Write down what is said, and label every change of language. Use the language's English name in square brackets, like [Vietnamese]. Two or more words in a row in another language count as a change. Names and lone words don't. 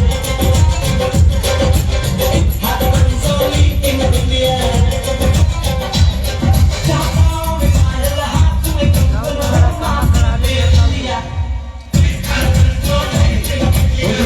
[English] It happens only in India. [Hindi] Jहाँ में पायल, हाथ में कंगन, हो माथे पे बिंदिया. [English] It happens only in India.